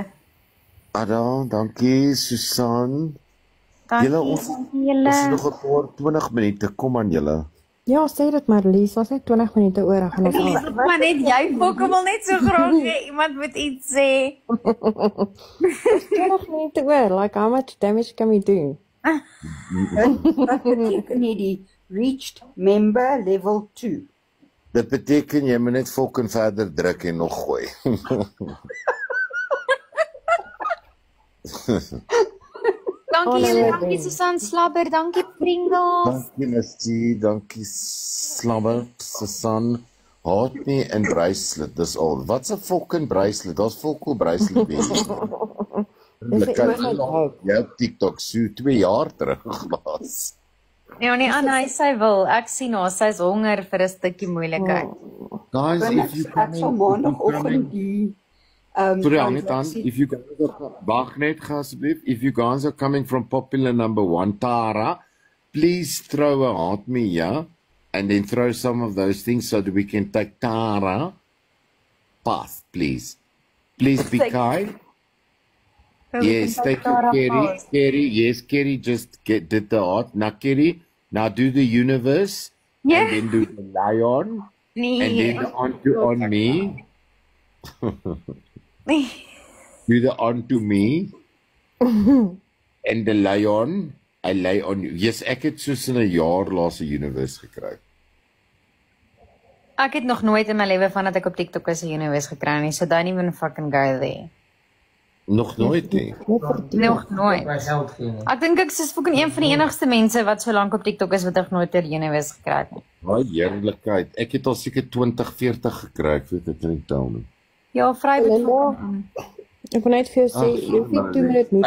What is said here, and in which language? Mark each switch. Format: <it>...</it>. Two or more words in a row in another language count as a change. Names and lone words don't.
<af>Ada, dankie Susan. Julle, ons het julle. nog 'n paar 20 minute. Kom aan julle. Ja, sê dit Marlies, ons het 20 minute oor en gaan ons al. Maar net jy fok wil net so graag hê iemand moet iets sê. 20 minute oor,</af> <en>like how much damage can we do?</en> <af>Wat beteken hierdie</af> <en>reached member level</en> <af>2? Dit beteken jy moet net fucking verder druk en nog gooi. Dankie julle, Hallo, dankie Ben. Susan Slabber, dankie Pringles. Dankie Misty, dankie Slabber, Susan. Haatnie en bracelet, dis al. Wat's 'n fucking bracelet? Daar's fucking bracelet weer. Dis 'n Kyk, eenheid. ja, TikTok so 2 jaar terug laas. Ja nee, Anna, sy wil. Ek sien haar, sy's honger vir 'n stukkie moeilikheid.</af> <en>Guys, if you</en> <af>Ek sal maandagoggend die</af> <en>Sorry, hang it on.</en> <af>transaksie-</af> <en>If you guys are,</en> <af>wag net asseblief.</af> <en>If you guys are coming from popular number 1, Tara, please throw a heart me, yeah? And then throw some of those things so that we can take Tara past, please. Please be Thank- kind. So we Yes, can thank you, Tara Kerry. pause. Kerry, yes, Kerry just did the heart. Now, Kerry, now do the universe. Yeah. And then do the lion.</en> <af>Nee.</af> <en>And then the on me. Do the onto me. And the lion, I lay on you. Yes,</en> <af>ek het soos in 'n jaar laas 'n universe gekry. Ek het nog nooit in my lewe vandat ek op TikTok is 'n universe gekry nie,</af> <en>so don't even fucking go there.</en> <af>Nog nooit nie. Nog nooit. Ek dink ek is fucking een van die enigste mense wat so lank op TikTok is wat nog nooit 'n universe gekry het nie. Baie heerlikheid. Ek het al seker 20, 40 gekry, ek weet ek kan nie tel nie. Ja, vry met Hallo. fucking. Ek wil net vir jou sê, jy hoef nie 2</af> <en>minute noodles.</en>